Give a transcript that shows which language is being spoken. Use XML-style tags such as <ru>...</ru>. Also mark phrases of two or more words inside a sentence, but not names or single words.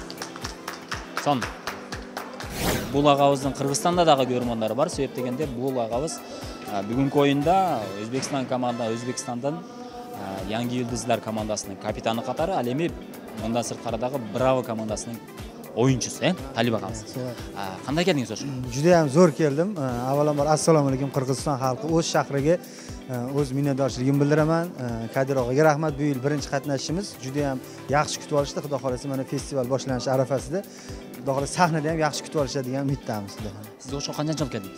<ky>Сон бул агабыздын Кыргызстанда дагы көрөрмөндөрү бар. Себеп дегенде бул агабыз бүгүнкү оюнда Өзбекстандын Yangi Yıldızlar командасынын капитаны катары, ал эми мындан сырткары дагы Браво командасынын оюнчусу, Талип агабыз. Кандай келдиңиз ошо?</ky> <uz>Juda ham zo'r keldim. Avvalambor assalomu alaykum Qirg'iziston xalqi, o'z shahriga o'z minnatdorchiligimni bildiraman. Kadir og'aga rahmat. Bu yil birinchi qatnashishimiz juda ham yaxshi kutib olishdi. Xudo xolasa mana festival boshlanishi arafasida xudo xolasa sahnada ham yaxshi kutib olishadi degan umiddamiz. Siz o'sha qancha yil keldingiz?</uz>